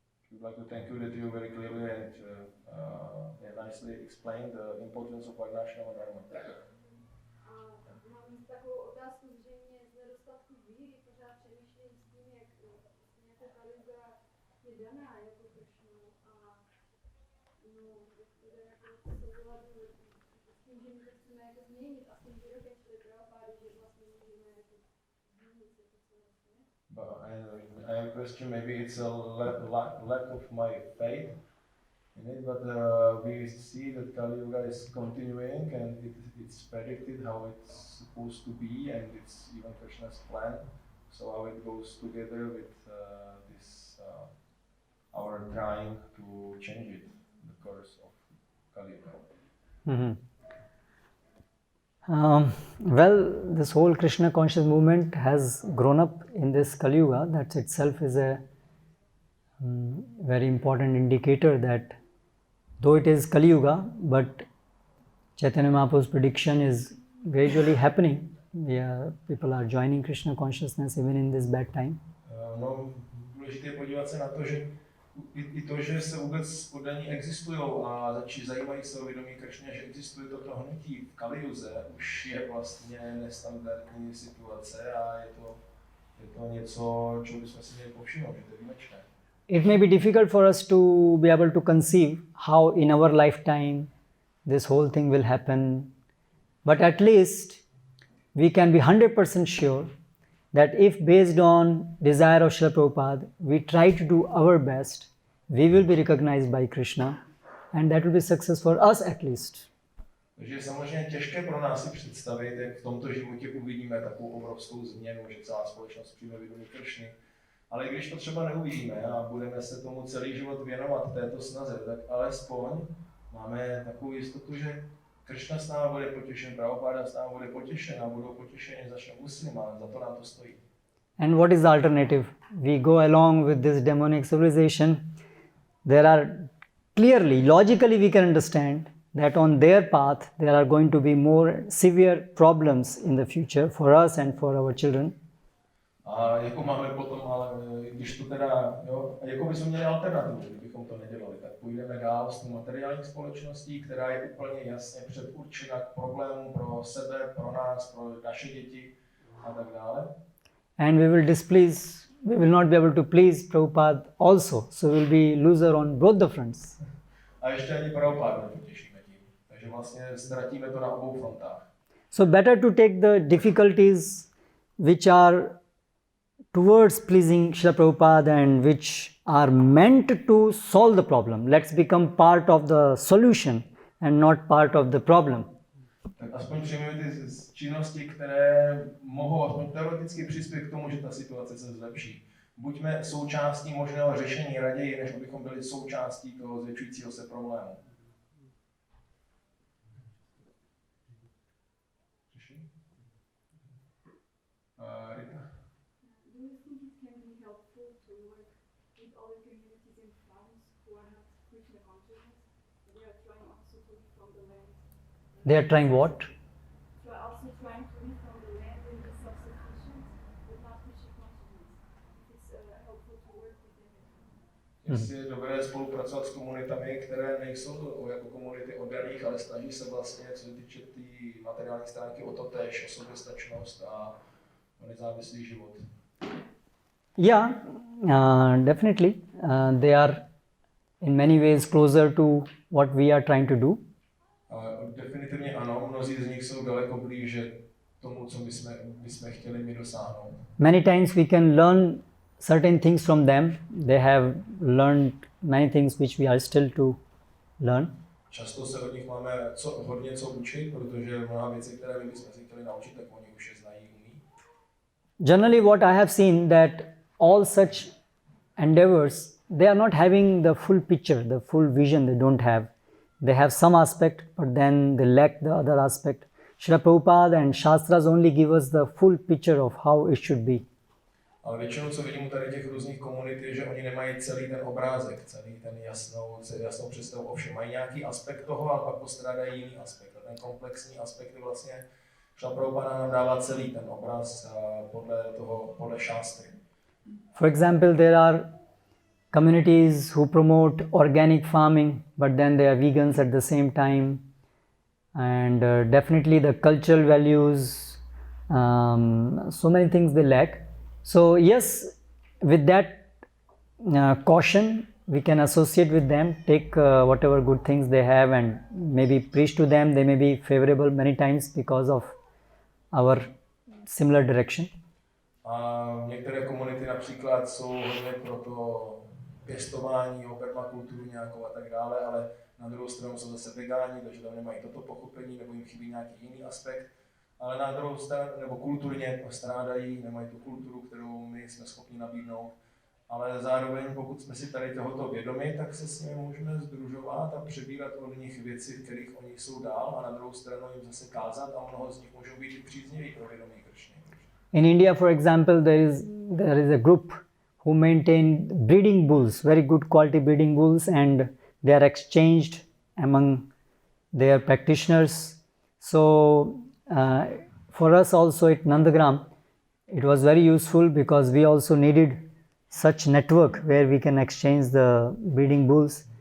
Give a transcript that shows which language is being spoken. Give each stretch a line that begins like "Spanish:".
English: We'd like to thank you that you very clearly and nicely explained the importance of Varnashrama Dharma.
Czech: Mám takovou otázku zřejmě z nedostatku víry, pořád přemýšlím s tím, jak jako Kaliuga je daná jako Krishna a jak to jde jako souladu s tím, že my to chceme jako změnit a s tím výrokem Srila Prabhupády, že vlastně můžeme jako změnit se to celé.
English: But I have a question, maybe it's a lack of my faith in it, but we see that Kali Yuga is continuing and it's predicted how it's supposed to be and it's even Krishna's plan. So how it goes together with this our trying to change it, the course of Kali Yuga. Well, this whole Krishna conscious movement has grown up in this Kali Yuga. That itself is a very important indicator that though it is Kali Yuga, but Chaitanya Mahaprabhu's prediction is gradually happening. People are joining Krishna consciousness even in this bad time.
Czech: No, důležité je podívat se na to, že i to, že se vůbec poddaní existují a zajímají se o vědomí Kršně, že existuje toto hnutí v Kalijuze, už je vlastně nestandardní situace a je to něco, čeho bychom si měli povšimnout, že to je výjimečné.
English: It may be difficult for us to be able to conceive how in our lifetime this whole thing will happen, but at least we can be 100% sure that if based on desire of Srila Prabhupada, we try to do our best, we will be recognized by Krishna and that will be success for us at least.
Czech: Takže je samozřejmě těžké pro nás si představit, jak v tomto životě uvidíme takovou obrovskou změnu, že celá společnost přijme vědomí Kršny. Ale i když to třeba neuvidíme a budeme se tomu celý život věnovat této snaze, tak alespoň máme takovou jistotu, že Kršna s námi bude potěšen, Prabhupada s námi bude potěšen a budou potěšeni za muslima, za to nám to stojí.
English: And what is the alternative? We go along with this demonic civilization. There are clearly, logically we can understand that on their path there are going to be more severe problems in the future for us and for our children.
Czech: A jako máme potom, ale když to teda, jako bychom měli alternativu, kdybychom to nedělali, tak půjdeme dál s tou materiální společností, která je úplně jasně předurčena k problémům pro sebe, pro nás, pro naše děti a tak dále.
English: And we will not be able to please Prabhupada also, so we will be loser on both the fronts.
Czech: A ještě ani Prabhupada nepotěšíme tím, takže vlastně ztratíme to na obou frontách.
English: So better to take the difficulties which are towards pleasing Srila Prabhupada and which are meant to solve the problem. Let's become part of the solution and not part of the problem.
Czech: Tak aspoň přijmeme ty činnosti, které mohou aspoň teoreticky přispět k tomu, že ta situace se zlepší. Buďme součástí možného řešení raději, než abychom byli součástí toho zvětšujícího se problému.
English: Rita? Do you think it can be helpful to work with other communities in France who are not Krishna consciousness? They are trying also to live from the land. They are trying what? They are also trying to live from the land and be self-sufficient, but not Krishna consciousness. It's helpful to work with them.
Czech: Jestli je dobré spolupracovat s komunitami, které nejsou jako komunity oddaných, ale snaží se vlastně, co se týče té materiální stránky, o to též, o soběstačnost a o nezávislý život.
English: Yeah, definitely. They are in many ways closer to what we are trying to do.
Czech: Definitivně ano, mnozí z nich jsou daleko blíže tomu, co bychom chtěli my dosáhnout.
English: Many times we can learn certain things from them. They have learned many things which we are still to learn.
Czech: Často se od nich máme hodně co učit, protože mnoha věcí, které my bychom si chtěli naučit, tak oni už je znají, umí.
English: Generally what I have seen that all such endeavors, they are not having the full picture, the full vision they don't have. They have some aspect, but then they lack the other aspect. Srila Prabhupada and Shastras only give us the full picture of how it should be.
Czech: Ale většinou, co vidím u tady těch různých komunit, je, že oni nemají celý ten obrázek, celý ten jasnou představu o všem. Mají nějaký aspekt toho, ale pak postrádají jiný aspekt. A ten komplexní aspekt je vlastně, Srila Prabhupada nám dává celý ten obraz podle šástry.
English: For example, there are communities who promote organic farming, but then they are vegans at the same time, and definitely the cultural values, so many things they lack. So yes, with that caution, we can associate with them, take whatever good things they have and maybe preach to them. They may be favorable many times because of our similar direction.
Czech: A některé komunity například jsou hodně pro to pěstování, permakulturu nějakou a tak dále, ale na druhou stranu jsou zase vegáni, takže tam nemají toto pochopení nebo jim chybí nějaký jiný aspekt. Ale na druhou stranu, nebo kulturně strádají, nemají tu kulturu, kterou my jsme schopni nabídnout. Ale zároveň, pokud jsme si tady tohoto vědomi, tak se s nimi můžeme sdružovat a přebírat od nich věci, v kterých oni jsou dál, a na druhou stranu jim zase kázat a mnoho z nich můžou být i přízniví pro vědomí Kršny.
English: In India, for example, there is a group who maintain breeding bulls, very good quality breeding bulls, and they are exchanged among their practitioners. So for us also at Nandagram, it was very useful because we also needed such network where we can exchange the breeding bulls.